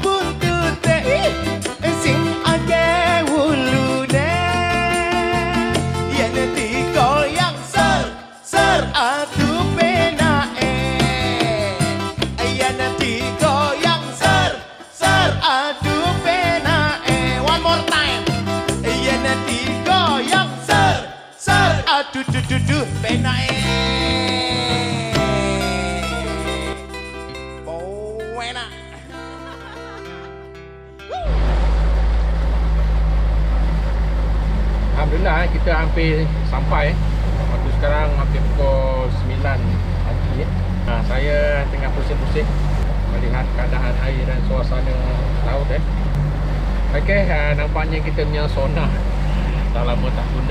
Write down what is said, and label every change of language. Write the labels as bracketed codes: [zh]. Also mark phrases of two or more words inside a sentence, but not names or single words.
[jv] buntute Sing ake wulune Yen digoyang ser Aduh penae Yen digoyang ser Aduh penae [en] One more time [jv] Yen digoyang ser Aduh penae enak [ms] Alhamdulillah kita hampir sampai. Waktu sekarang hampir pukul 9 pagi. Saya tengah pusing-pusing melihat keadaan air dan suasana laut. Okey, nampaknya kita punya sonar dah lama tak guna.